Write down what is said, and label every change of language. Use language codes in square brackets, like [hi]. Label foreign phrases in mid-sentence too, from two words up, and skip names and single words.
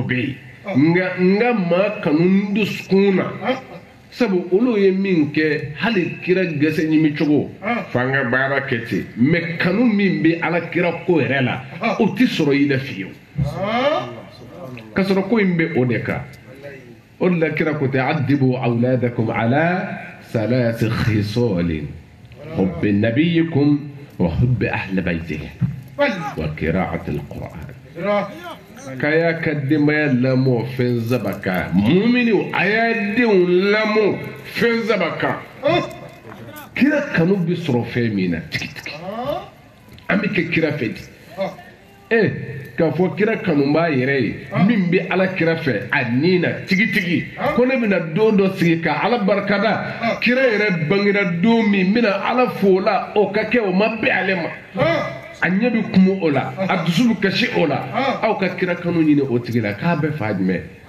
[bm] bɛ yen nka maa kanu dusukun na sabu olu ye min kɛ hali kira gɛsɛ ɲimi cogo f'an ka baara kɛ ten mɛ kanu min bɛ ala kira ko yɛrɛ la o tɛ sɔrɔ i la fiyewu ka sɔrɔ ko in bɛ o de kan o de la kira ko tɛ [ar] أدبوا أولادكم على ثلاث خصال حب نبيكم وحب أهل بيته وقراءة القرآن [bm] kaya ka denbaya lamɔ fɛn saba kan mumini a y'a denw lamɔ fɛn saba kan kira kanu bɛ sɔrɔ fɛn min na tigitigi an bɛ kɛ kira fɛ di k'a fɔ kira kanu b'a yɛrɛ ye min bɛ ala kira fɛ a ni na tigitigi ko ne bɛna don dɔ sigi ka ala barikada kira yɛrɛ bangera don min bɛna ala fo la o ka kɛ o ma bɛn ale ma a ɲɛ bɛ kumu o la a dusu bɛ kasi o la aw ka kira kanu ɲini o tigi la k'a bɛ fa jumɛn